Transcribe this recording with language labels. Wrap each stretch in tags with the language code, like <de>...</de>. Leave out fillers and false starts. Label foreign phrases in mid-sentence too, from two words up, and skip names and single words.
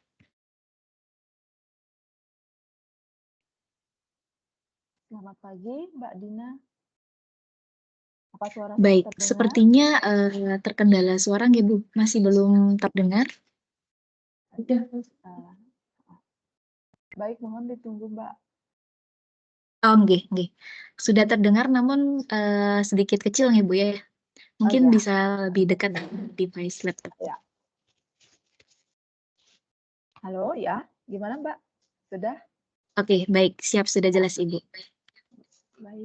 <id>Selamat pagi, Mbak Dina. Apa suara Baik, saya terdengar? sepertinya terkendala suara nggih, Bu? Masih belum terdengar? Baik, mohon ditunggu, Mbak. Oh, nggih, nggih. Sudah terdengar namun sedikit kecil nih, Bu ya. Mungkin ya. bisa lebih dekat device laptop. Ya. Halo, ya. Gimana, Mbak? Sudah? Oke, baik. Siap, sudah jelas, Ibu. Baik.</id>